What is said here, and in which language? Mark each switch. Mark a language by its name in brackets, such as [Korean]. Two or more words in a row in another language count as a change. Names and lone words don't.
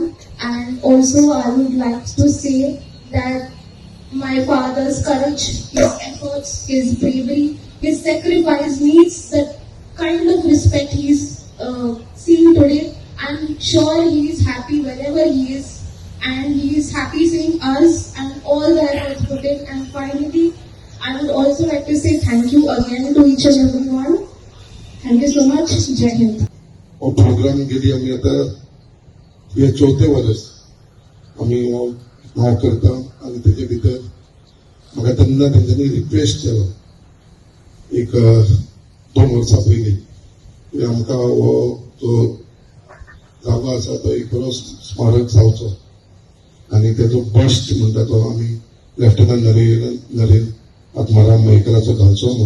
[English] And also I would like to say that my father's courage, his efforts, his bravery, his sacrifice needs the kind of respect he is seeing today. I'm sure he is happy wherever he is, and he is happy seeing us and all the efforts put in. And finally, I would also like to say thank you again to each and everyone. Thank you so much. [Hindi] जय हिंद. [Konkani] और प्रोग्राम गेली आम्ही आता हे 4थे वर्स आम्ही हांव करता आणि तेजे भितर म्हाका तेन्ना तेंच्यांनी रिक्वेस्ट केलो एक 2 वर्सां पयलीं की आमकां हो जो जागो आसा तो एक बरो स्मारक जावचो आनी तेजो बस्ट म्हणटा तो आमी लेफ्टनंट नरेंद्र आत्माराम मयेकराचो घालचो म्हणून.